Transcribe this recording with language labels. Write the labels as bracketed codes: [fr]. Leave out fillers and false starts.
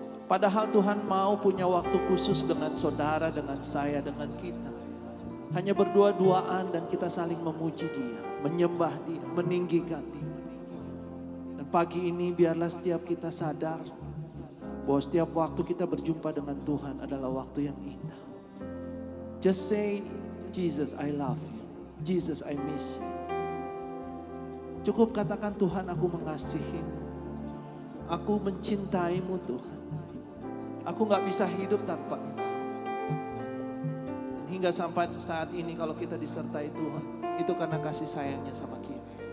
[id] Padahal Tuhan mau punya waktu khusus dengan saudara, dengan saya, dengan kita. Hanya berdua-duaan dan kita saling memuji Dia, menyembah Dia, meninggikan Dia. Dan pagi ini biarlah setiap kita sadar bahwa setiap waktu kita berjumpa dengan Tuhan adalah waktu yang indah. [en] Just say, Jesus, I love you. Jesus, I miss you. [id] Cukup katakan, Tuhan, aku mengasihimu. Aku mencintaimu, Tuhan. Aku gak bisa hidup tanpa Engkau. Hingga sampai saat ini kalau kita disertai Tuhan, itu karena kasih sayangnya sama kita.